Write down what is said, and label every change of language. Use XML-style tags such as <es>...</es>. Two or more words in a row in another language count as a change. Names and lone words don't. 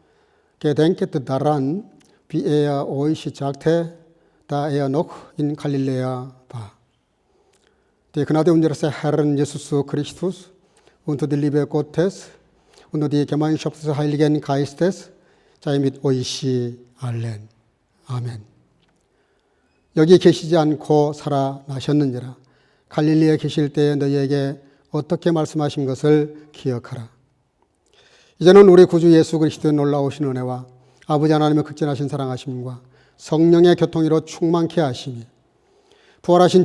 <de>Gedenket daran, wie er euch sagte, da er noch in Galiläa war. Die Gnade unseres Herrn Jesus Christus und die Liebe Gottes und die Gemeinschaft des Heiligen Geistes sei mit euch allen.</de> <ko>아멘. 여기 계시지 않고 살아나셨느니라. 갈릴리에 계실 때에 너희에게 어떻게 말씀하신 것을 기억하라. 이제는 우리 구주 예수 그리스도의 놀라우신 은혜와 아버지 하나님의 극진하신 사랑하심과 성령의 교통으로 충만케 하심이 부활하신</ko>